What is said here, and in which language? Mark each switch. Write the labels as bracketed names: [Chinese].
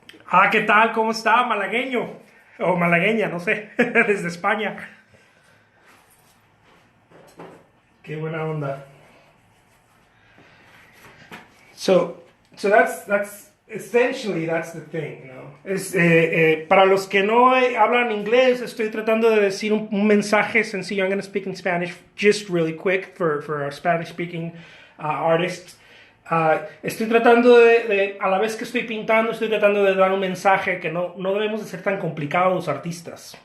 [Spanish] Ah, ¿qué tal? ¿Cómo está? Malagueño. O malagueña, no sé. Desde España. Qué buena onda. [English] So that's essentially that's the thing, you know. [Spanish] Para los que no hablan inglés, estoy tratando de decir un mensaje sencillo. [English] I'm going to speak in Spanish just really quick for our Spanish-speaking artists. [Spanish] Estoy tratando a la vez que estoy pintando, estoy tratando de dar un mensaje que no debemos de ser tan complicados los artistas.